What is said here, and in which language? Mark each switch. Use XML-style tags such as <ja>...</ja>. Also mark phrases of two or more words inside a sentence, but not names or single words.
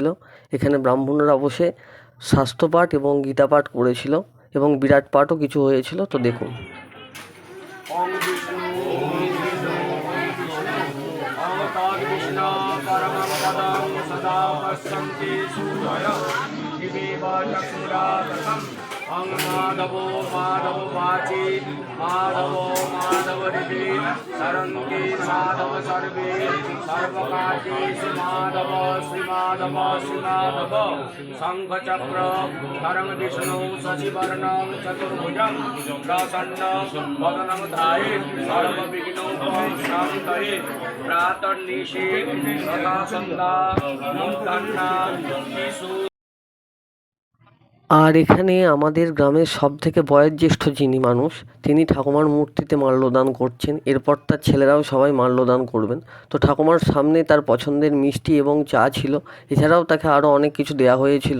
<bn>এখানে ব্রাহ্মণরা বসে স্বাস্থ্য পাঠ এবং গীতা পাঠ করেছিল, এবং বিরাট পাঠও কিছু হয়েছিল। তো দেখুন।</bn> <sa>माधवो माधव वाची माधवो माधव हृदि सरंगे माधव सर्वे सर्वकार्येषु माधव श्री माधव श्री माधव शंख चक्र धरं विष्णु शशिवर्णं चतुर्भुजं प्रसन्नं वदनं ध्याये सर्वविघ्नोपशान्तये प्रातर्निशि तथा सन्ध्या मुक्तान्ना शिशु।</sa> <bn>আর এখানে আমাদের গ্রামের সবথেকে বয়োজ্যেষ্ঠ যিনি মানুষ, তিনি ঠাকুমার মূর্তিতে মাল্যদান করছেন। এরপর তার ছেলেরাও সবাই মাল্যদান করবেন। তো ঠাকুমার সামনে তার পছন্দের মিষ্টি এবং চা ছিল, এছাড়াও তাকে আরও অনেক কিছু দেওয়া হয়েছিল।</bn>